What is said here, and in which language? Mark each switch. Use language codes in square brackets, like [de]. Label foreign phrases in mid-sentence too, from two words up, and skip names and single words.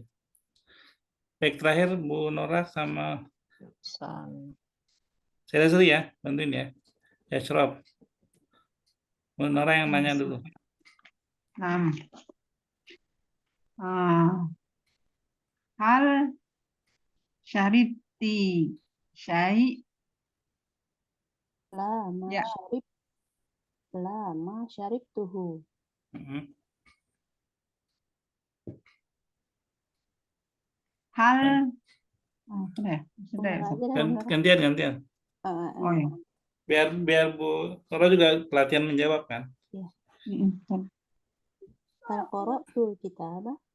[id] Baik, terakhir Bu Nora sama saya dulu ya, bantuin ya. Ya, Syaraf. Bu Nora yang nanya dulu. [ar] هل شربتِ شيئا. لا ما شربته. Hal [id] Gantian. Oh ya. Biar Bu Nora juga pelatihan menjawab kan. [ar] Ya. هل قرأتَ الكتابَ?